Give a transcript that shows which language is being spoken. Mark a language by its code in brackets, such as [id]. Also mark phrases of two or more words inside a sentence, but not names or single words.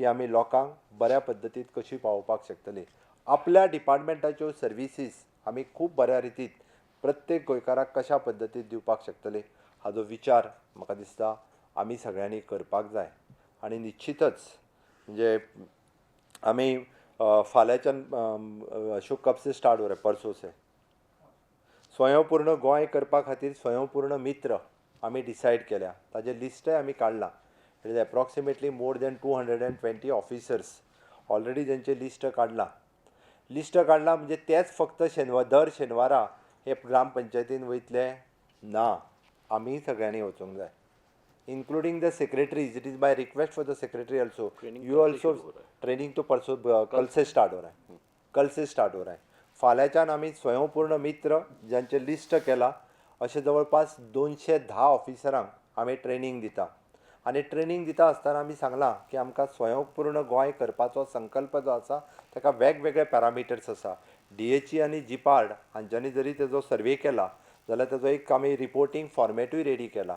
[kok] ती आमी लोकांक बऱ्या पद्दतीन कशी पावोवपाक शकतली. आपल्या डिपार्टमेंटाच्यो सर्विसीस आमी खूब बऱ्या रितीन प्रत्येक गोंयकाराक कशा पद्दतीन दिवपाक शकतले हाचो विचार म्हाका दिसता आमी सगळ्यांनी करपाक जाय. आनी निश्चितच म्हणजे आमी फाल्यांच्यान अशोक कपसे [hi] स्टार्ट हो रे परसों से [kok] स्वयंपूर्ण गोंय करपा खातीर स्वयंपूर्ण मित्र आमी डिसायड केल्या. ताजें लिस्टय आमी काडलां. [en] it is approximately more than 220 officers already [kok] तेंचें लिस्ट काडलां. लिस्ट काडलां म्हणजे तेच फक्त दर शेनवारा हे ग्रामपंचायतीन वयतले ना, आमी सगळ्यांनी वचूंक जाय. [en] including the secretaries. It is by request for the secretary also. Training You [hi] कल से also शुरू हो रहा है. training तो परसों कल से स्टार्ट हो रहा है. कल से स्टार्ट हो रहा है. [kok] फाल्यांच्यान आमी स्वयंपूर्ण मित्र ज्यांचे लिस्ट केला अशे जवळपास 210 ऑफिसरांक आमी ट्रेनिंग दिता. आनी ट्रेनिंग दिता आसतना आमी सांगलां की आमकां स्वयंपूर्ण गोंय करपाचो संकल्प जो आसा ताका वेगवेगळे पॅरामिटर्स आसा. DHE आनी जिपार्ड हांच्यांनी जरी तेजो सर्वे केला जाल्यार तेजो एक आमी [en] reporting formatuy ready [kok] केला.